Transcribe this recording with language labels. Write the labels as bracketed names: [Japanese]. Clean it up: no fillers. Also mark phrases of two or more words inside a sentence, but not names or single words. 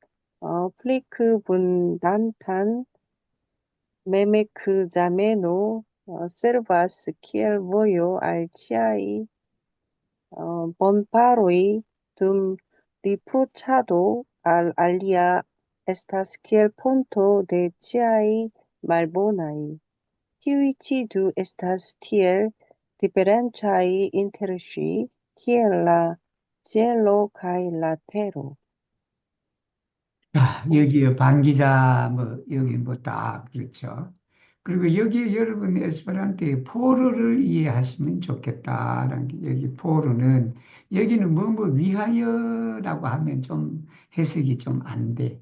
[Esperanto] plikabundantan memekzameno servas kiel vojo al ĉiaj bonfaroj, dum riproĉado al alia estas kiel ponto de ĉiaj malbonaj. Tiuj ĉi du estas tiel diferencaj inter ŝi, kiel la ĉielo kaj la tero. [Korean] 자, 여기에 반기자, 뭐, 여기 뭐 다, 그렇죠. 그리고 여기 여러분 에스페란토의 포르를 이해하시면 좋겠다라는 게, 여기 포르는, 여기는 뭐 위하여라고 하면 좀 해석이 좀 안 돼.